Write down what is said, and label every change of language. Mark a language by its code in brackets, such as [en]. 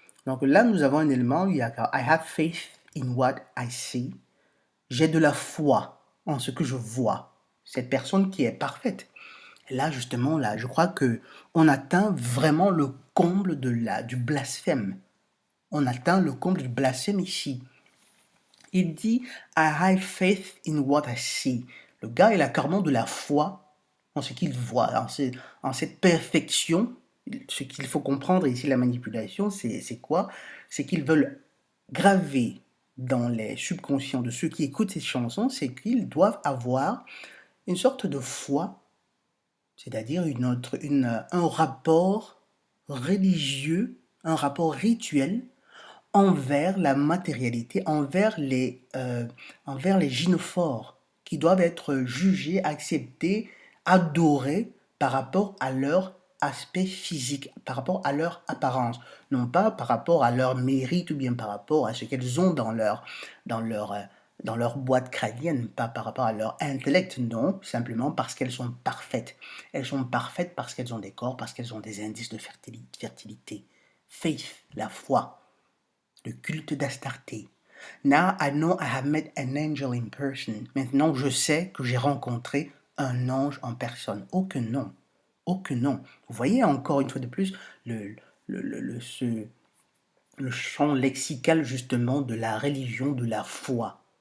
[fr] Donc là, nous avons un élément, il y a [en] I have faith in what I see. [fr] J'ai de la foi en ce que je vois. Cette personne qui est parfaite. Et là, justement, là, je crois que on atteint vraiment le comble du blasphème. On atteint le comble du blasphème ici. Il dit [en] I have faith in what I see. [fr] Le gars, il a carrément de la foi en ce qu'il voit, en cette perfection. Ce qu'il faut comprendre ici, la manipulation, c'est quoi? C'est qu'ils veulent graver dans les subconscients de ceux qui écoutent ces chansons, c'est qu'ils doivent avoir une sorte de foi, c'est-à-dire un rapport religieux, un rapport rituel envers la matérialité, envers les gynophores, qui doivent être jugés, acceptés, adorés par rapport à leur aspect physique, par rapport à leur apparence, non pas par rapport à leur mérite ou bien par rapport à ce qu'elles ont dans leur boîte crânienne, pas par rapport à leur intellect, non, simplement parce qu'elles sont parfaites. Elles sont parfaites parce qu'elles ont des corps, parce qu'elles ont des indices de fertilité. Faith, la foi. Le culte d'Astarté. [en] Now I know I have met an angel in person. [fr] Maintenant, je sais que j'ai rencontré un ange en personne. Oh que non. Oh que non. Vous voyez encore une fois de plus le champ lexical justement de la religion, de la foi.